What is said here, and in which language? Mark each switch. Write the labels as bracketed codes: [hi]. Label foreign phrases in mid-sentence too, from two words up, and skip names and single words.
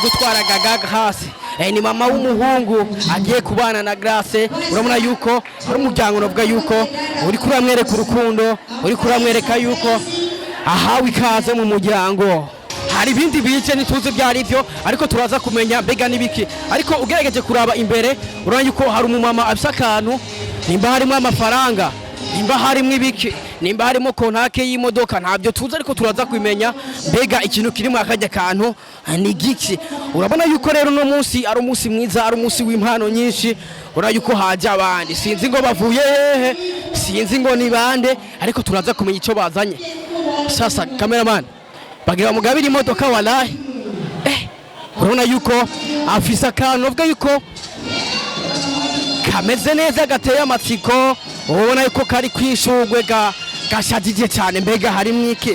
[rn] gutwara Gaga hasi ni mama w'umuhungu agiye kubana na Grace urabona yuko ari umuryango navuga yuko uri kuramwereka urukundo uri kuramwereka yuko ahawe ikaze mu muryango hari ibindi bice nituze byari byo ariko turaza kumenya mbega nibiki ariko ugerageje kuraba imbere urabona yuko hari umumama afisa akantu nimba harimo amafaranga nimba harimo ibiki nimba harimo kontake y'imodoka ntabyo tuzi ariko turaza kumenya mbega ikintu kirimo akajya kantu ni giki urabona yuko rero no munsi ari umunsi mwiza ari umunsi w'impano nyinshi urabona yuko haje abandi sinzi ngo bavuye hehe sinzi ngo ni bande ariko turaza kumenya icyo bazanye sasa cameraman bagira mugabira imodoka wallahi urabona yuko afise akantu uvuga yuko kameze neza gateye amatsiko, ubona yuko kari kwishurwe gashajije cyane. Mbega harimo iki?